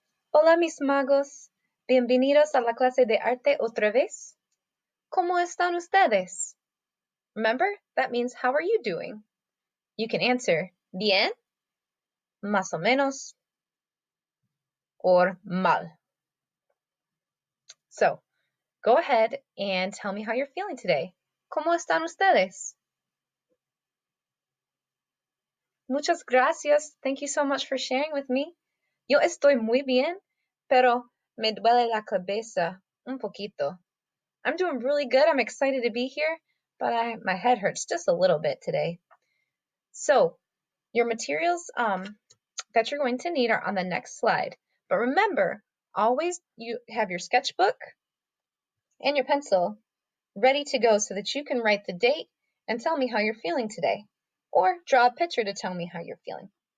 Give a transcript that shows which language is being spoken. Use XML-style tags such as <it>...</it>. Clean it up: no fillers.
<es>Hola mis magos, bienvenidos a la clase de arte otra vez. ¿Cómo están ustedes?</es> <en>Remember, that means how are you doing? You can answer</en> <es>bien, más o menos,</es> <en>or mal. So, go ahead and tell me how you're feeling today.</en> <es>¿Cómo están ustedes? Muchas gracias.</es> <en>Thank you so much for sharing with me.</en> <es>Yo estoy muy bien, pero me duele la cabeza un poquito.</es> <en>I'm doing really good. I'm excited to be here, but my head hurts just a little bit today. So, your materials that you're going to need are on the next slide. But remember, always you have your sketchbook and your pencil ready to go so that you can write the date and tell me how you're feeling today, or draw a picture to tell me how you're feeling.</en>